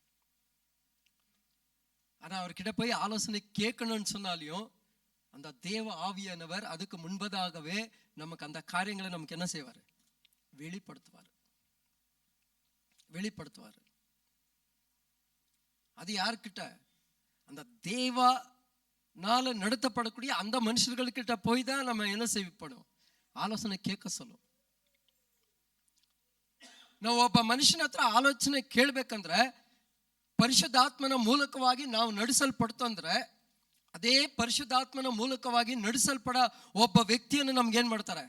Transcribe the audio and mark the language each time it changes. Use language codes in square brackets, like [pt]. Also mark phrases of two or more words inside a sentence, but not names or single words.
[ta] ஆனா அவர்கிட்ட போய் ஆலோசனை கேட்கணும்னு சொன்னாலையும் அந்த தேவ ஆவியானவர் அதுக்கு முன்பதாகவே நமக்கு அந்த காரியங்களை நமக்கு என்ன செய்வார்? வெளிப்படுத்துவார். அது யார்கிட்ட? அந்த தேவனால நடத்தப்படக்கூடிய அந்த மனுஷர்கள்கிட்ட போய் தான் நம்ம என்ன செய்யப்படும்? [kn] ಆಲೋಚನೆ ಕೇಳಿಸಲು. ನಾವು ಒಬ್ಬ ಮನುಷ್ಯನ ಹತ್ರ ಆಲೋಚನೆ ಕೇಳಬೇಕಂದ್ರೆ ಪರಿಶುದ್ಧಾತ್ಮನ ಮೂಲಕವಾಗಿ ನಾವು ನಡೆಸಲ್ಪಡ್ತಂದ್ರೆ ಅದೇ ಪರಿಶುದ್ಧಾತ್ಮನ ಮೂಲಕವಾಗಿ ನಡೆಸಲ್ಪಡ ಒಬ್ಬ ವ್ಯಕ್ತಿಯನ್ನು ನಮ್ಗೆ ಏನ್ ಮಾಡ್ತಾರೆ?